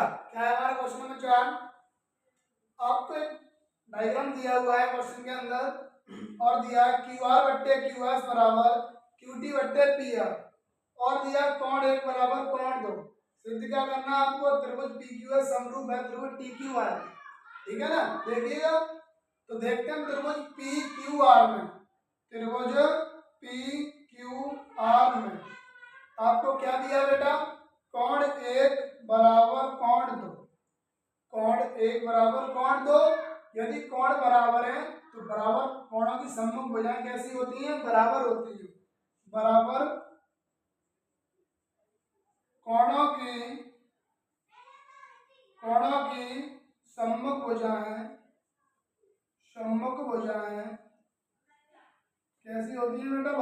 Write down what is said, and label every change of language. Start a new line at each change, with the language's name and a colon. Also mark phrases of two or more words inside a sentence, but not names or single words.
Hindi: क्या है हमारा क्वेश्चन नंबर 4? आपको एक डायग्राम दिया हुआ है क्वेश्चन के अंदर और दिया है क्यू आर बट्टे क्यू एस बराबर क्यू टी बट्टे पी आर और दिया कोण 1 बराबर कोण 2। सिद्ध क्या करना है आपको? त्रिभुज पी क्यू एस समरूप है त्रिभुज टी क्यू आर, ठीक है ना। देखिएगा तो देखते हैं त्रिभुज पी क्यू आर में, त्रिभुज पी क्यू आर में आपको क्या दिया बेटा? कोण 1 बराबर कोण 2, कोण 1 बराबर कोण 2। यदि कोण बराबर है तो बराबर कोणों की सम्मुख भुजाएं कैसी होती हैं? बराबर होती है। बराबर कोणों की सम्मुख भुजाएं कैसी होती हैं बेटा?